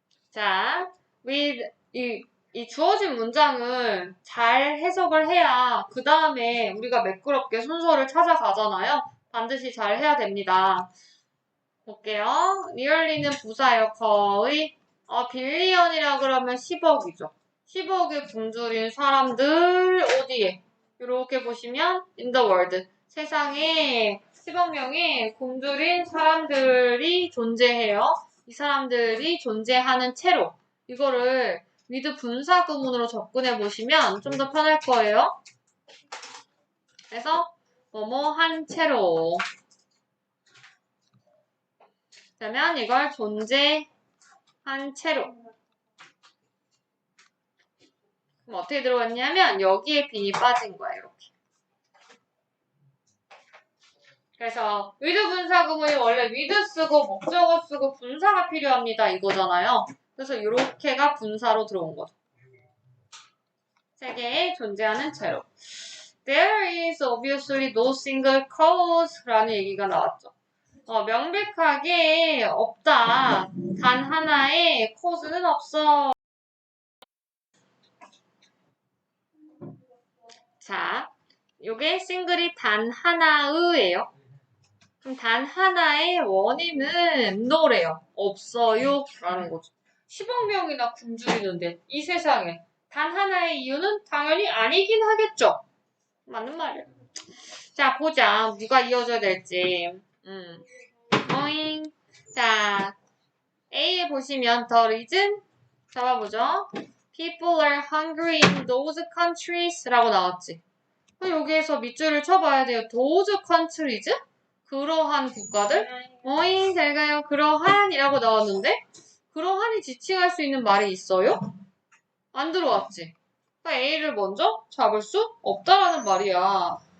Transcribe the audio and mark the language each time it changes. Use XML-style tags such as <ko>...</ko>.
<ko>자, 이 주어진 문장을 잘 해석을 해야 그 다음에 우리가 매끄럽게 순서를 찾아가잖아요. 반드시 잘 해야 됩니다. 볼게요. 리얼리는 부사예요. 거의 빌리언이라 그러면 10억이죠. 10억에 굶주린 사람들 어디에? 이렇게 보시면</ko> <en>in the world.</en> <ko>세상에 10억 명의 굶주린 사람들이 존재해요. 이 사람들이 존재하는 채로 이거를 with 분사 구문으로 접근해 보시면 좀 더 편할 거예요. 그래서 뭐뭐 한 채로 그러면 이걸 존재한 채로 그럼 어떻게 들어갔냐면 여기에 빈이 빠진 거야 이렇게. 그래서 with 분사 구문이 원래 with 쓰고 목적어 쓰고 분사가 필요합니다 이거잖아요. 그래서 이렇게가 분사로 들어온 거죠. 세계에 존재하는 채로.</ko> <en>There is obviously no single cause</en> <ko>라는 얘기가 나왔죠. 명백하게 없다. 단 하나의 cause는 없어. 자, 요게 싱글이 단 하나의예요. 그럼 단 하나의 원인은 no래요. 없어요. 라는 거죠. 10억 명이나 굶주리는데 이 세상에 단 하나의 이유는 당연히 아니긴 하겠죠. 맞는 말이에요. 자, 보자. 누가 이어져야 될지. 어잉. 자, A에 보시면</ko> <en>the reason</en> <ko>잡아보죠.</ko> <en>People are hungry in those countries</en> <ko>라고 나왔지. 그럼 여기에서 밑줄을 쳐봐야 돼요.</ko> <en>those countries?</en> <ko>그러한 국가들? 어잉, 잘 가요. 그러한이라고 나왔는데 그러한이 지칭할 수 있는 말이 있어요? 안 들어왔지. 그러니까 A를 먼저 잡을 수 없다라는 말이야.</ko>